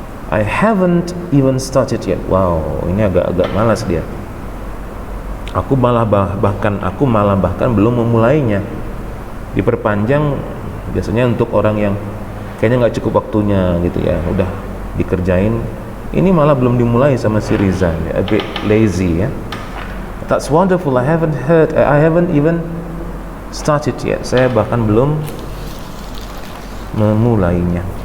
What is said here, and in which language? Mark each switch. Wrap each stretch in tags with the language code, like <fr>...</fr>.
<en>I haven't even started yet.</en> <id>Wow, ini agak malas dia. Aku malah bahkan belum memulainya. Diperpanjang biasanya untuk orang yang kayaknya nggak cukup waktunya gitu ya, udah dikerjain. Ini malah belum dimulai sama si Riza,</id> <en>a bit lazy</en> <id>ya.</id> <en>That's wonderful. I haven't even started yet.</en> <id>Saya bahkan belum memulainya.</id>